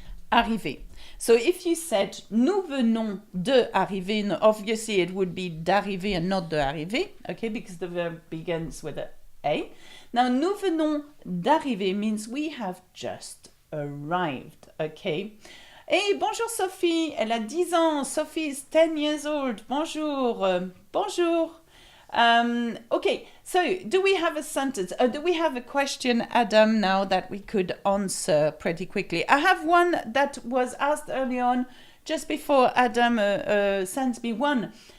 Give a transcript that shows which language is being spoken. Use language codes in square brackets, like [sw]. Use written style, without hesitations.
[en] Arriver. So if you said [fr] nous venons de arriver, [en] obviously it would be [fr] d'arriver [en] and not [fr] de arriver, [en] okay, because the verb begins with a. Now [fr] nous venons d'arriver [en] means we have just arrived, okay. [fr] Hey, bonjour Sophie, elle a 10 ans. [en] Sophie is 10 years old. [fr] Bonjour, bonjour. [en] Okay, so do we have a sentence? Do we have a question, Adam, now that we could answer pretty quickly? I have one that was asked early on, just before Adam sends me one.